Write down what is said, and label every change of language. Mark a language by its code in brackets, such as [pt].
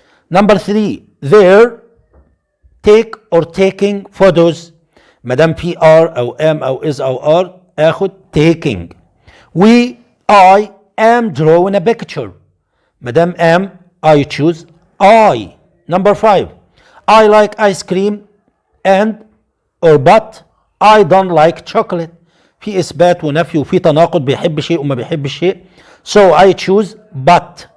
[en] Number three, they're take or taking photos. [ar] ما دام في are أو am أو is أو are آخد taking. [en] I am drawing a picture. [ar] ما دام [en] am I choose I. Number five, I like ice cream and or but I don't like chocolate. [ar] في إثبات ونفي وفي تناقض بيحب شيء وما بيحبش شيء [en] so I choose but.